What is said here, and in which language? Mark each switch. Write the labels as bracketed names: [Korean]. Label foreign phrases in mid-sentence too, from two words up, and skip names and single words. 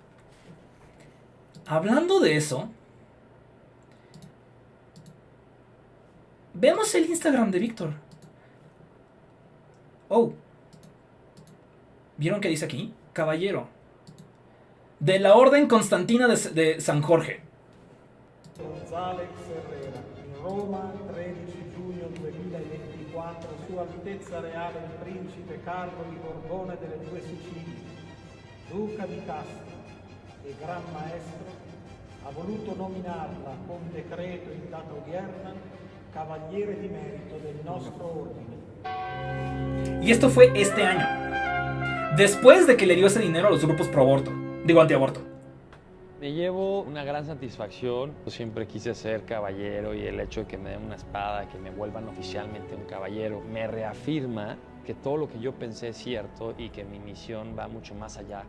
[Spanish] Hablando de eso, vemos el Instagram de Víctor. Oh. ¿Vieron qué dice aquí? Caballero. De la Orden Constantina de San Jorge. González Herrera, [Italian] in Roma, 13 giugno 2024, Sua Altezza Reale il Principe Carlo di Borbone delle Due Sicilie, Duca di Castro e Gran Maestro, ha voluto nominarla con decreto in data odierna Cavaliere di Merito del nostro ordine. [Spanish] Y esto fue este año, después de que le dio ese dinero a los grupos pro aborto. Digo, antiaborto. Me llevo una gran satisfacción. Yo siempre quise ser caballero y el hecho de que me den una espada, que me vuelvan oficialmente un caballero, me reafirma que todo lo que yo pensé es cierto y que mi misión va mucho más allá.